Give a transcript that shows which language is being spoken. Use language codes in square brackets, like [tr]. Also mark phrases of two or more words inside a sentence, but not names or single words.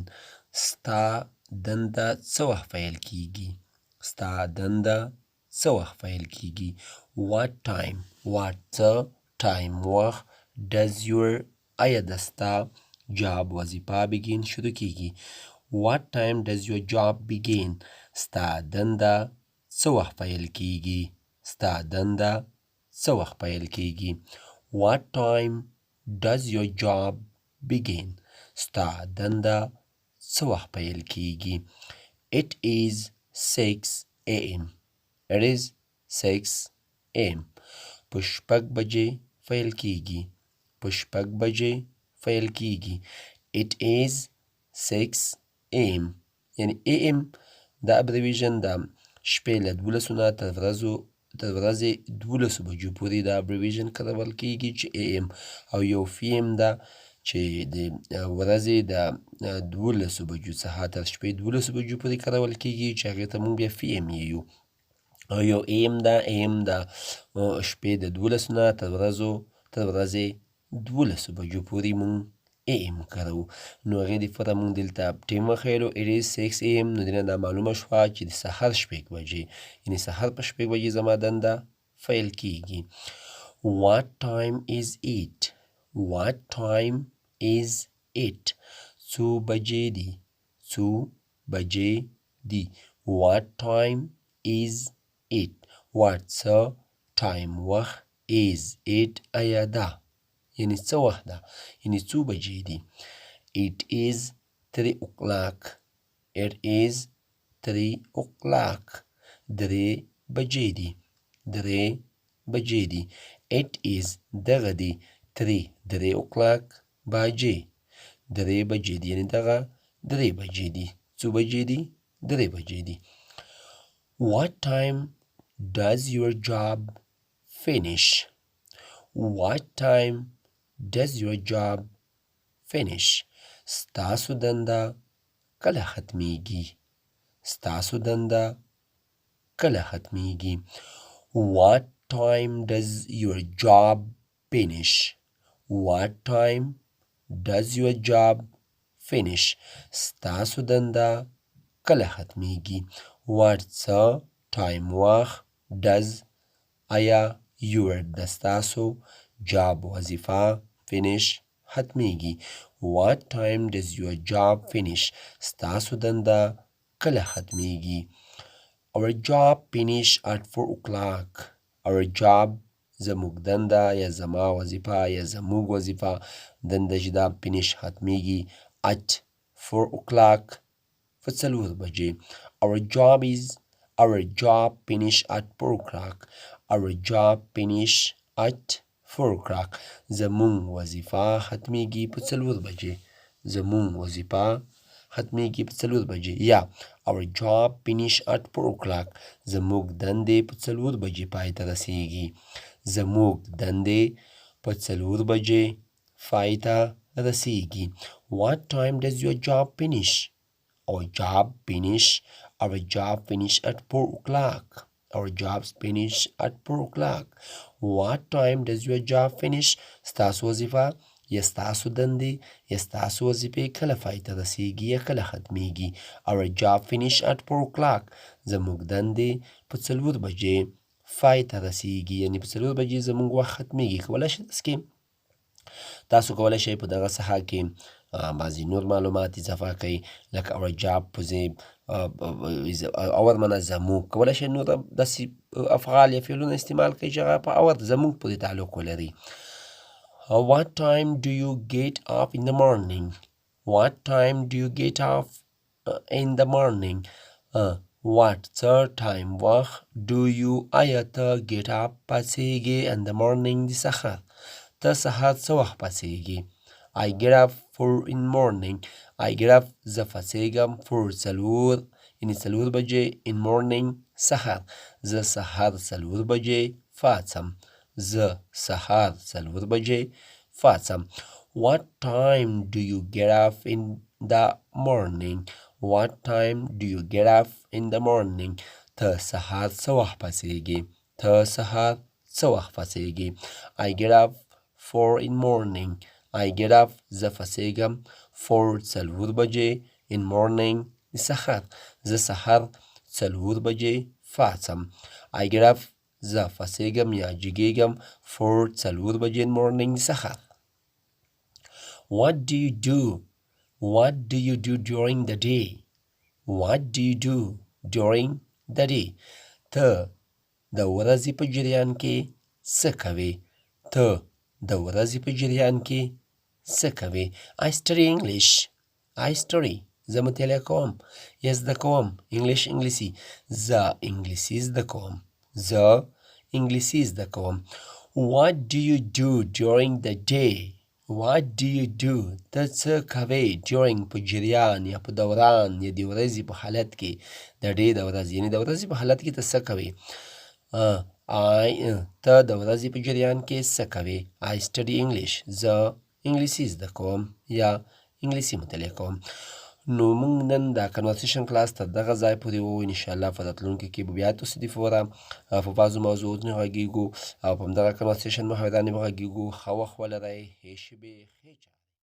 [ps] ستا دنده څه وخت پیل کیږي؟ ستا دنده څه وخت پیل کیږي؟ [en] What time, what څه time وخت does your [ps] آیا د ستا [en] job وظیفه begin [ps] شروع کیږي؟ [en] What time does your job begin? [ps] ستا دنده څه وخت پیل کیږي؟ ستا دنده څه وخت پیل کیږي؟ [en] What time does your job begin? [ps] ستا دنده څه وخت پیل کیږي؟ [en] It is 6 a.m. It is 6 a.m. [ps] په شپږ بجې پیل کیږي. په شپږ بجې پیل کیږي. [en] It is 6 a.m. [ps] یعنی a.m. دا ابریویژن د شپې له 12 نه تر ورځې 12 بجو پورې دا ابریویژن کارول کیږي چې a.m. او یو p.m. دا چې د ورځې د 12 بجو څخه تر شپې 12 بجو پورې کارول کیږي چې هغې ته موږ بیا p.m. یو. او یو a.m. دا شپې د 12 نه تر ورځې 12 بجو پورې موږ a.m. کارو. نو هغې دپاره موږ دلته ټیم وښیلو [en] it is 6 a.m. [ps] نو دینه دا معلومه شوه چې د سهار شپږ بجې، یعنې سهار په شپږ بجې زما دنده پیل کیږي. [en] What time is it? What time is it? [ps] څو بجې دي؟ څو بجې دي؟ [en] What time is it? What څه time وخت is it [ps] آیا ده؟ یعنی څه وخت ده؟ یعنی څو بجې دي؟ [en] It is 3 o'clock. It is 3 o'clock. [ps] 3 بجې دي. 3 بجې دي. [en] It is [ps] دغه دي [en] 3 o'clock بجې. [ps] 3 بجې دي یعنی دغه 3 بجې دي. څو بجې دي؟ 3 بجې دي. [en] What time does your job finish? What time does your job finish? [ps] ستاسو دنده کله ختمیږي؟ ستاسو دنده کله ختمیږي؟ [en] What time does your job finish? What time does your job finish? [ps] ستاسو دنده کله ختمیږي؟ [en] What څه time وخت does آیا your [ps] د ستاسو [en] job وظیفه finish ختمیږي؟ What time does your job finish? [ps] ستاسو دنده کله ختمیږي؟ [en] Our job finish at 4 o'clock. Our job [ps] زموږ دنده یا زما وظیفه یا زموږ وظیفه دنده چې دا finish ختمیږي [en] at 4 o'clock [ps] په 4 بجې. [en] Our job finish at 4 o'clock. Our job finish at 4 o'clock. [ps] زموږ وظیفه ختمیږي په 4 بجې. زموږ وظیفه ختمیږي په 4 بجې. [en] یا Our job finish at 4 o'clock. [ps] زموږ دندې په 4 بجې پای ته رسیږي. زموږ دندې په 4 بجې پای ته رسیږي. [en] What time does your job finish? Our job finish at 4 o'clock. Our jobs finish at 4 o'clock. What time does your job finish? [ps] ستاسو وظیفه یا ستاسو دندې یا ستاسو وظیفې کله پای ته رسیږي یا کله ختمیږي؟ [en] Our job finish at 4 o'clock. [ps] زموږ دندې په 4 بجې پای ته رسیږي، یعنې په 4 بجې زموږ وخت ختمیږي. کولی شئ داسې کې تاسو کولی شئ په دغه ساحه کې بعضې نور معلومات اضافه کړئ لکه [en] our job [ps] اور منه زموږ کولی شئ نور داسې افعال یا فعلونه استعمال کړئ چې هغه په اور زموږ پورې تعلق ولري. [en] What time do you get up in the morning? What time do you get up in the morning? What third time [ps] وخت [en] do you [ps] آیا ته [en] get up [ps] پاڅېږې [en] in the morning [ps] د سهار ته سهار څه وخت پاڅېږې. [en] I get up 4 in morning. I get up [ps] زه پاڅېږم 4 څلور یعنې څلور بجې [en] in morning [ps] سهار زه سهار څلور بجې پاڅم زه سهار څلور بجې پاڅم. [en] What time do you get up in the morning? What time do you get up in the morning? [ps] ته سهار څه وخت پاڅېږې ته سهار څه وخت پاڅېږې. [en] I get up 4 in morning. I get up [ps] زه پاڅېږم 4 څلور بجې [en] in morning [ps] سهار زه سهار څلور بجې پاڅم. [en] I get up [ps] زه پاڅېږم یا جګېږم 4 څلور بجې [en] in morning [ps] سهار. [en] What do you do? What do you do during the day? What do you do during the day? [ps] ته د ورځې په جریان کې څه کوې ته د ورځې په جریان کې څه کوې. [en] I study English. I study [ps] زه مطالعه کوم یا زده کوم انګلیسي زه انګلیسي زده کوم زه انګلیسي زده کوم. [en] What do you do during the day? What do you do [ps] ته څه کوې during په جریان یا په دوران یا د ورځې په حالت کې د ډې د ورځې یعنې د ورځې په حالت کې ته څه کوې. ته د ورځې په جریان کې څه کوې. [en] I study English [ps] زه انګلیسي زده کوم یا انګلیسي مطالعه کوم. نو موږ نن دا کنورسیشن کلاس تر دغه ځای پورې وو. انشاءالله په راتلونکي کې به بیا تصادف وره په بعضو موضوعاتو غږیږو او په همدغه کنورسیشن محاورانې به غږیږو. ښه وخت ولرئ. ښې شېبې ښې چا